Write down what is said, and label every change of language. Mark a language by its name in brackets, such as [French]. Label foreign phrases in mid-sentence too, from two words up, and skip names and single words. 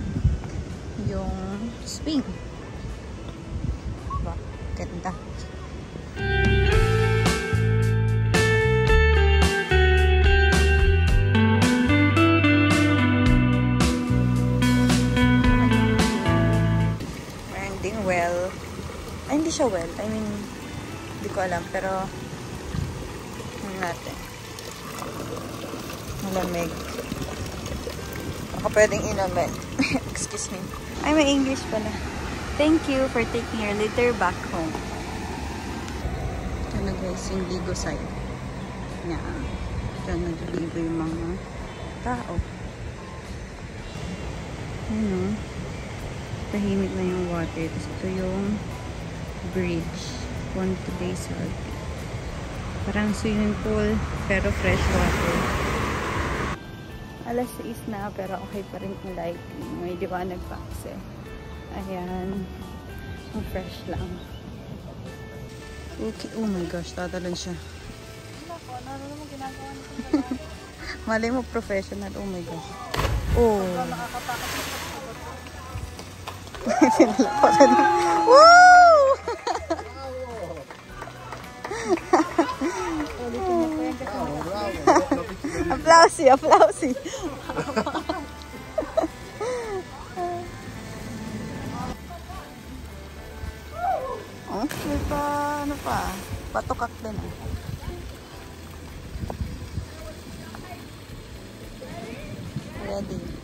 [Filipino] Yung swing. Diba? Ganda. Meron ding well. Ay, hindi siya well. [English] I mean, [Filipino] hindi ko alam. Pero, ano natin. Malamig. Baka pwedeng inumin. [English] Excuse me. [Filipino] Ay, may English pala. [English] Thank you for taking your litter back home. [Filipino] Ito na guys, yung Ligo side. Yan. Ito nagliligo yung mga tao. Ano? Tahimik na yung water. Tapos ito yung bridge. Ponte Bayside. Parang swimming pool, pero fresh water. Alas 6 na, pero okay pa rin yung lighting. May liwanag pa kasi. Ayan. Ang fresh lang. Okay. [English] Oh my gosh, [Filipino] tatalan siya. Ano naman ginagawa nito? Malay mo, [English] professional. Oh my gosh. Oh. [Filipino] Sinalapakan. [Italian] Woo! Applausi, applausi. [Filipino] Oh, may pa, ano pa? Patukak din ah. Ready.